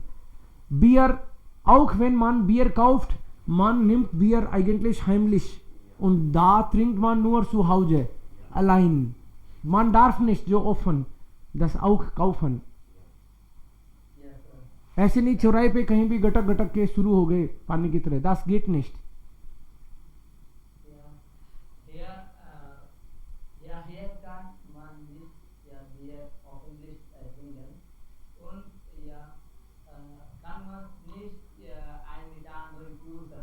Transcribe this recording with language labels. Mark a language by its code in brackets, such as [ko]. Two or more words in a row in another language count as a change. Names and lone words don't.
[de] Bier, auch wenn man Bier kauft, man nimmt Bier eigentlich heimlich und da trinkt man nur zu Hause allein. Man darf nicht so offen das auch kaufen. [hi] ऐसे नहीं चौराहे पे कहीं भी गटक गटक के शुरू हो गए पानी की तरह. [de] Das geht nicht. Hier kann man nicht Bier öffentlich trinken und kann man nicht ein mit anderen küssen.